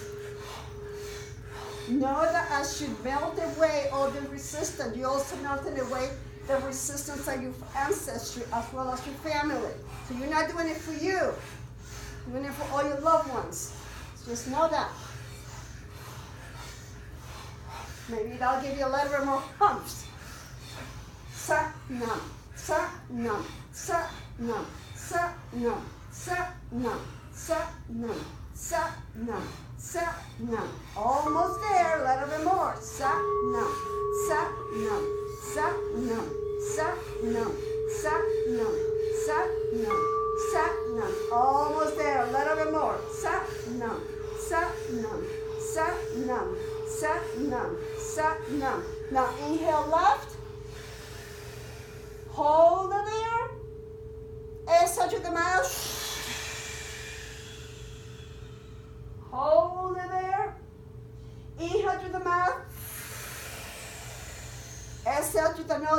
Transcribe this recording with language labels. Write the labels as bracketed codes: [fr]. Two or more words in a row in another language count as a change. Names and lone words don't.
[en] Know that as you melt away all the resistance, you also melted away the resistance of your ancestry as well as your family. So you're not doing it for you. You're doing it for all your loved ones. So just know that. Maybe that'll give you a little bit more humps. [pa] Sa nam, sa nam, sa nam, sa nam, sa nam, sa nam, sa nam, sa nam. [en] Almost there, a little bit more. [pa] Sa nam, sa nam, sa nam, sa nam, sa nam, sa nam, sa nam. [en] Almost there, a little bit more. [pa] Sa nam, sa nam, sa nam, sa nam, sa nam. [en] Now inhale left. Hold it there. Exhale to the mouth. Hold it there. Inhale to the mouth. Exhale to the nose.